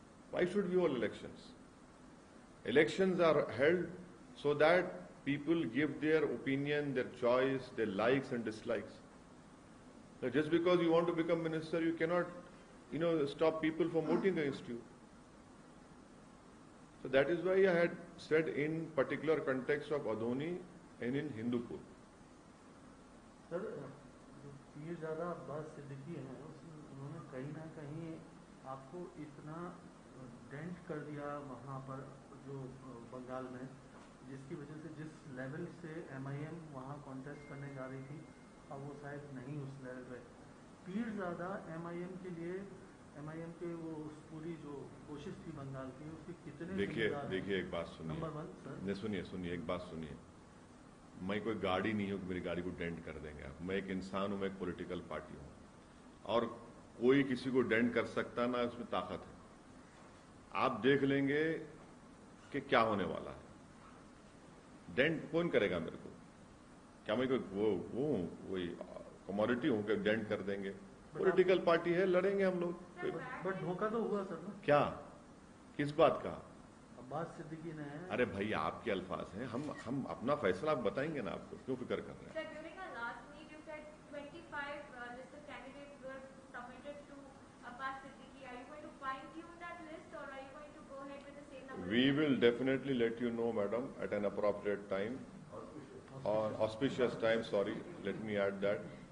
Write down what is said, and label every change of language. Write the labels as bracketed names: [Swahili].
[English] Why should we hold elections? Elections are held so that people give their opinion, their choice, their likes and dislikes. Now, just because you want to become minister, you cannot, stop people from voting against you. So that is why I had said in particular context of Adhoni and in Hindupur. [Hindi] Sir जो पीरजादा अब्बास सिद्दीकी हैं, उन्होंने कहीं ना कहीं आपको इतना dent कर दिया वहाँ पर जो बंगाल में, जिसकी वजह से जिस लेवल से MIM वहाँ कॉन्टेस्ट करने जा रही थी, अब वो शायद नहीं उस लेवल पे। पीरजादा MIM के लिए, MIM के वो उस पूरी जो कोशिश थी बंगाल की, उसके कितने देखिए एक बात सुनिए। नंबर 1 सर, नहीं सुनिए एक बात सुनिए। मैं कोई गाड़ी नहीं हूँ कि मेरी गाड़ी को डेंट कर देंगे आप। मैं एक इंसान हूँ, मैं एक पॉलिटिकल पार्टी हूँ, और कोई किसी को डेंट कर सकता ना उसमें ताकत है। आप देख लेंगे कि क्या होने वाला है। डेंट कौन करेगा मेरे को? क्या मैं कोई वही कमोडिटी हूँ कि डेंट कर देंगे? पॉलिटिकल पार्टी है, लड़ेंगे हम लोग। बट धोखा तो हुआ सर ना। क्या, किस बात का? अब्बास सिद्दीकी ने अरे भाई आपके अल्फाज हैं, हम अपना फैसला आप बताएंगे ना, आपको क्यों फिक्र कर रहे हैं? [English] Sir, during our last meet, you said 25 listed candidates were submitted to Abbas Siddiqui. Are you going to fine-tune that list, or are you going to go ahead with the same number? We will definitely let you know, madam, at an appropriate time, or auspicious time, sorry, let me add that.